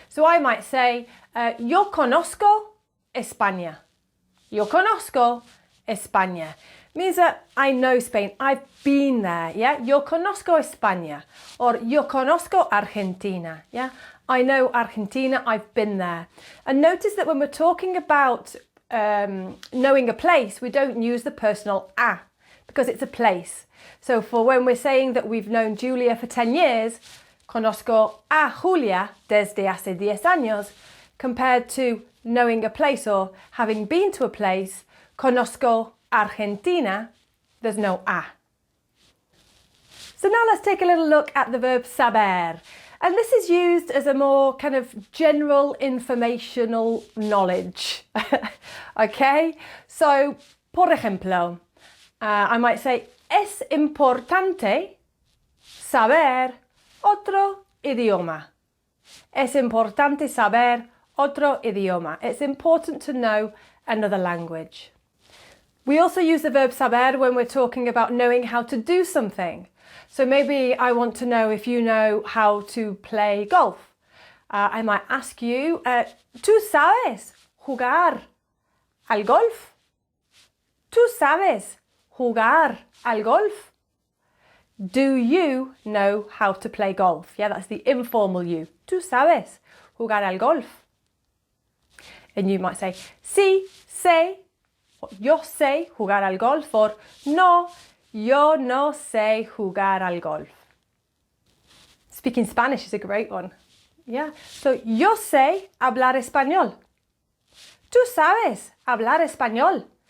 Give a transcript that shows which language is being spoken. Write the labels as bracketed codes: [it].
[en] So I might say, [es] yo conozco España. Yo conozco España. [en] means that I know Spain. I've been there, yeah? [es] Yo conozco España, [en] or [es] yo conozco Argentina, [en] yeah? I know Argentina, I've been there. And notice that when we're talking about knowing a place, we don't use the personal a, because it's a place. So for when we're saying that we've known Julia for 10 years, [es] conozco a Julia desde hace 10 años, [en] compared to knowing a place or having been to a place, [es] conozco Argentina, [en] there's no a. So now let's take a little look at the verb saber. And this is used as a more kind of general informational knowledge. Okay? [es] So, por ejemplo, [en] I might say, [es] es importante saber otro idioma. Es importante saber otro idioma. [en] It's important to know another language. We also use the verb saber when we're talking about knowing how to do something. So maybe I want to know if you know how to play golf. I might ask you, [es] ¿tú sabes jugar al golf? ¿Tú sabes jugar al golf? [en] Do you know how to play golf? Yeah, that's the informal you. [es] ¿Tú sabes jugar al golf? [en] And you might say, [es] sí, sé, yo sé jugar al golf, or no, yo no sé jugar al golf. [en] Speaking Spanish is a great one. Yeah, so [es] yo sé hablar español. ¿Tú sabes hablar español?